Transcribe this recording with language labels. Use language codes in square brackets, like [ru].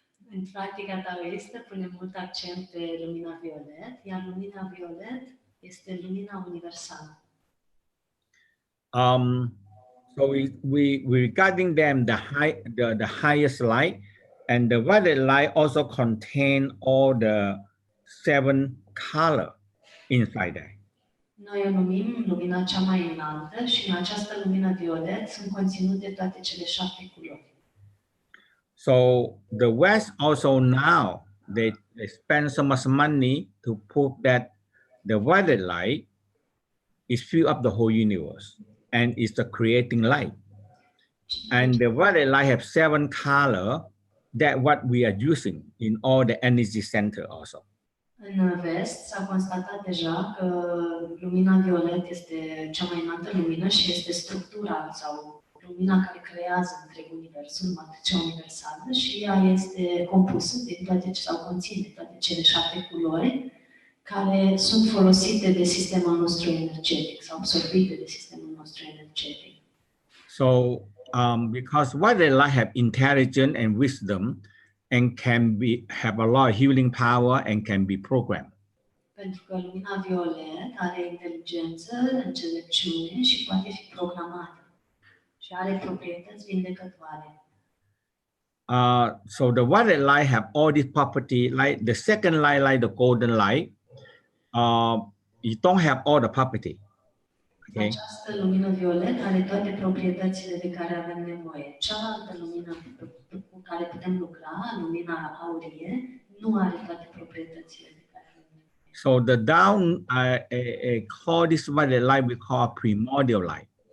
[ro] În practica taoistă punem mult accent pe lumina violet, iar lumina violet este lumina universală. [en] So we regarding them the highest light, and the violet light also contain all the 7 color inside there. [ro] Noi o numim lumina cea mai înaltă și în această lumină violet sunt conținute toate cele 7 culori. [en] So the West also now they spend so much money to prove that the violet light is fill up the whole universe and is the creating light. And the violet light have 7 color that what we are using in all the energy center also. [ro] În vest s-a constatat deja că lumina violet este cea mai înaltă lumină și este structura sau lumina care creează întreg universul, matricea universală, și ea este compusă din toate sau conține toate cele 7 culori care sunt folosite de sistemul nostru energetic sau absorbite de sistemul nostru nostru energetic. [en] So, because white light have intelligence and wisdom, and have a lot of healing power and can be programmed. [ro] Pentru că lumina violet are inteligență, înțelepciune și poate fi programată. Și are proprietăți vindecătoare. [en] So the white light have all this property, like the second light, like the golden light, you don't have all the property. Okay. [ro] Această lumină violet are toate proprietățile de care avem nevoie. Cealaltă lumină cu care putem lucra, lumina aurie, nu are toate proprietățile de care avem nevoie. [en] So the down, call this white light we call primordial light.